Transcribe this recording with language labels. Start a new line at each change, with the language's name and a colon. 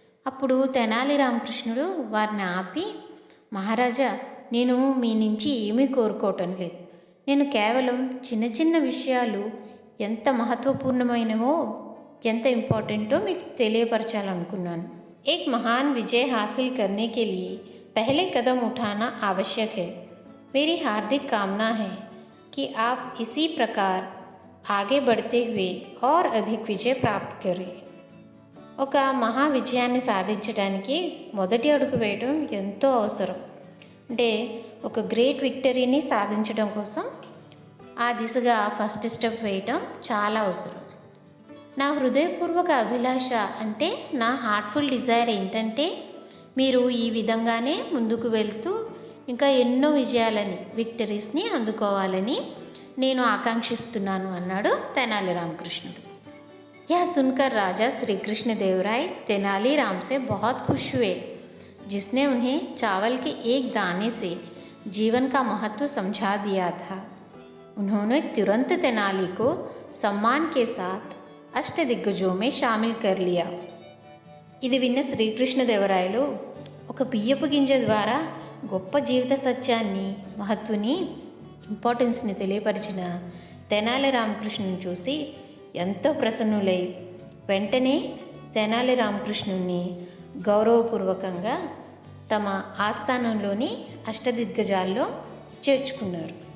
Telugu: అప్పుడు తెనాలి రామకృష్ణుడు వారిని ఆపి, మహారాజా, నేను మీ నుంచి ఏమీ కోరుకోవటం లేదు. నేను కేవలం చిన్న చిన్న విషయాలు ఎంత మహత్వపూర్ణమైనవో, ఎంత ఇంపార్టెంటో మీకు తెలియపరచాలనుకున్నాను.
Hindi: एक महान विजय हासिल करने के लिए पहले कदम उठाना आवश्यक है. मेरी हार्दिक कामना है कि आप इसी प्रकार आगे बढ़ते हुए और अधिक विजय प्राप्त करें.
Telugu: ఒక మహా విజయాన్ని సాధించడానికి మొదటి అడుగు వేయడం ఎంతో అవసరం. అంటే ఒక గ్రేట్ విక్టరీని సాధించడం కోసం ఆ దిశగా ఫస్ట్ స్టెప్ వేయటం చాలా అవసరం. నా హృదయపూర్వక అభిలాష అంటే, నా హార్ట్ఫుల్ డిజైర్ ఏంటంటే, మీరు ఈ విధంగానే ముందుకు వెళ్తూ ఇంకా ఎన్నో విజయాలని, విక్టరీస్ని అందుకోవాలని నేను ఆకాంక్షిస్తున్నాను అన్నాడు తెనాలి రామకృష్ణుడు.
Hindi: यह सुनकर राजा श्री कृष्ण देव राय तेनाली राम से बहुत खुश हुए, जिसने उन्हें चावल के एक दाने से जीवन का महत्व समझा दिया था. उन्होंने तुरंत तेनाली को सम्मान के साथ అష్టదిగ్గజో మే షామిల్ కర్ లియా.
Telugu: ఇది విన్న శ్రీకృష్ణదేవరాయలు ఒక బియ్యపు గింజ ద్వారా గొప్ప జీవిత సత్యాన్ని, మహత్వుని, ఇంపార్టెన్స్ని తెలియపరిచిన తెనాలి రామకృష్ణుని చూసి ఎంతో ప్రసన్నులై వెంటనే తెనాలి రామకృష్ణుని గౌరవపూర్వకంగా తమ ఆస్థానంలోని అష్టదిగ్గజాల్లో చేర్చుకున్నారు.